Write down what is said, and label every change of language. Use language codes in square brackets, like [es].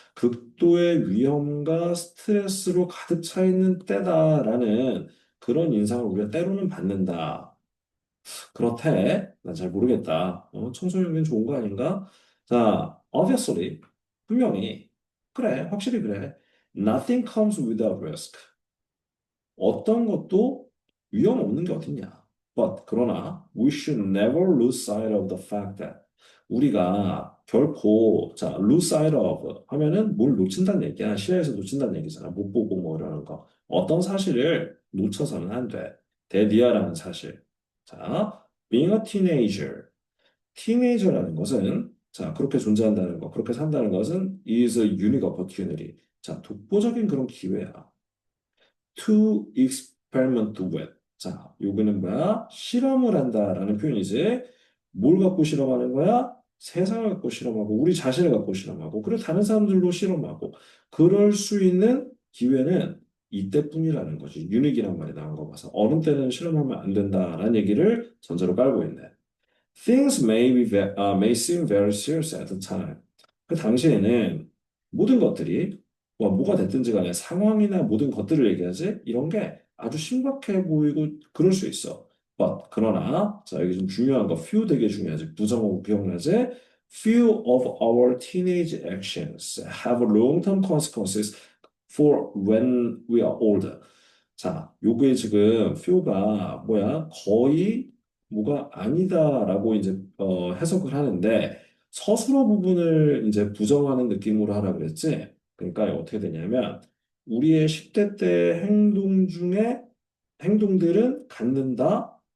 [ko] 극도의 위험과 스트레스로 가득 차 있는 때다라는 그런 인상을 우리가 때로는 받는다. 그렇대. 난 잘 모르겠다. 청소년기는 좋은 거 아닌가? 자, obviously. 분명히. 그래. 확실히 그래. [en] Nothing comes without risk. [ko] 어떤 것도 위험 없는 게 어딨냐. [en] But [ko] 그러나 [en] we should never lose sight of the fact that [ko] 우리가 결코 자 [en] lose sight of [ko] 하면은 뭘 놓친다는 얘기야. 시야에서 놓친다는 얘기잖아. 못 보고 뭐 이러는 거. 어떤 사실을 놓쳐서는 안 돼. 데디아라는 사실. 자, [en] being a teenager. [ko] 티네이저라는 것은 자 그렇게 존재한다는 거, 그렇게 산다는 것은 [en] is a unique opportunity. [ko] 자, 독보적인 그런 기회야. [en] To experiment with. [ko] 자, 요거는 뭐야? 실험을 한다라는 표현이지. 뭘 갖고 실험하는 거야? 세상을 갖고 실험하고, 우리 자신을 갖고 실험하고, 그리고 다른 사람들로 실험하고, 그럴 수 있는 기회는 이때뿐이라는 거지. 유닉이란 말이 나온 거 봐서. 어른 때는 실험하면 안 된다라는 얘기를 전제로 깔고 있네. [en] Things may seem very serious at the time. [ko] 그 당시에는 모든 것들이 뭐가 됐든지 간에 상황이나 모든 것들을 얘기하지 이런 게 아주 심각해 보이고 그럴 수 있어. But 그러나 자 여기 좀 중요한 거 few 되게 중요하지. 부정어 기억나지? [en] Few of our teenage actions have long-term consequences for when we are older. [ko] 자, 요게 지금 few가 뭐야? 거의 뭐가 아니다라고 이제 해석을 하는데 서술어 부분을 이제 부정하는 느낌으로 하라 그랬지. 그러니까 어떻게 되냐면 우리의 10대 때 행동 중에 행동들은 갖는다.